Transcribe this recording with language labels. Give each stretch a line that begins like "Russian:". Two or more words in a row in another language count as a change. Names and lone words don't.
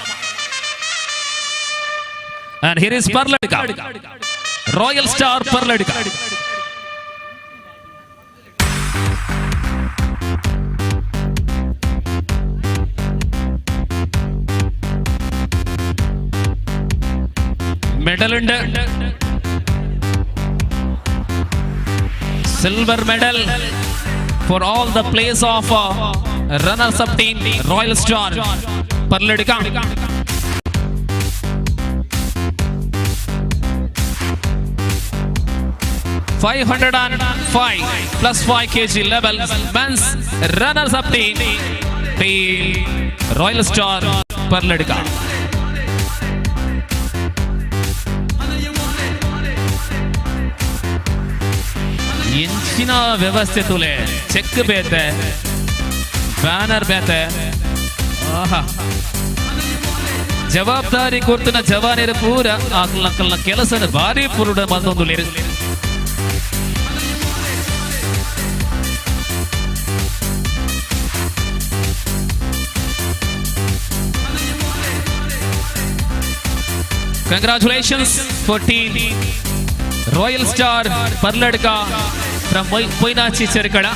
English: And here is Parladka, Royal Star Parladka.
Malayalam: മെഡൽ ഉണ്ട്.
English: Silver medal for all the players of runners up team Royal Star Parladka. $505 plus 5 kg level men's runners up team Royal Star Parladka.
Tulu: ಇಂಚಿನ ವ್ಯವಸ್ಥೆ ತುಲೆ ಚೆಕ್ ಬೇತೆ ಬ್ಯಾನರ್ ಬೇತೆ ಜವಾಬ್ದಾರಿ ಕೊಡ್ತಿನ ಜವಾನಿರ ಪೂರ ಆಕಲ್ನ ಕೆಲಸನ ಭಾರಿ ಪೂರ್ಣ ಬಂದೊಂದು
English: Congratulations for team Royal Star Parladka from Poinachi Cherkada.